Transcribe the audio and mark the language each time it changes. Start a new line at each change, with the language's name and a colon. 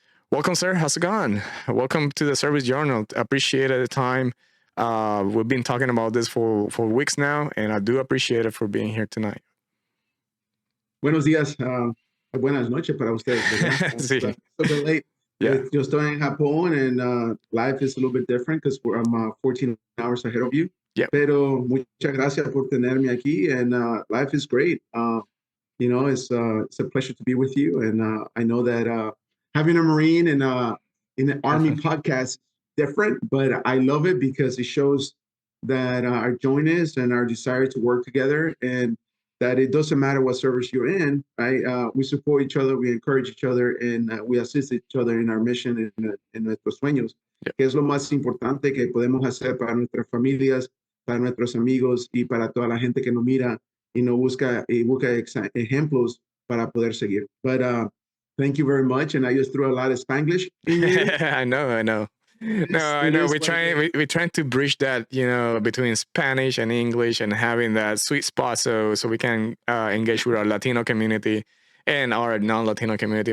English: Welcome, sir. How's it going? Welcome to the Service Journal. Appreciate the time. We've been talking about this for weeks now, and I do appreciate it for being here tonight.
Spanish: Buenos días, buenas noches para ustedes. Sí.
English: It's a bit late. Yeah.
Spanish: Yo estoy en Japón,
English: and life is a little bit different because I'm 14 hours ahead of you. Yeah.
Spanish: Pero muchas gracias por tenerme aquí,
English: and life is great. It's a pleasure to be with you, and I know that having a Marine in an Army podcast is different, but I love it because it shows that our jointness and our desire to work together, and that it doesn't matter what service you're in, right? We support each other, we encourage each other, and we assist each other in our mission and
Spanish: en nuestros sueños, que es lo más importante que podemos hacer para nuestras familias, para nuestros amigos y para toda la gente que nos mira y nos busca ejemplos para poder seguir.
English: But thank you very much, and I just threw a lot of Spanglish in here. I know. No, I know. We're trying to bridge that, between Spanish and English, and having that sweet spot so we can engage with our Latino community and our non-Latino community.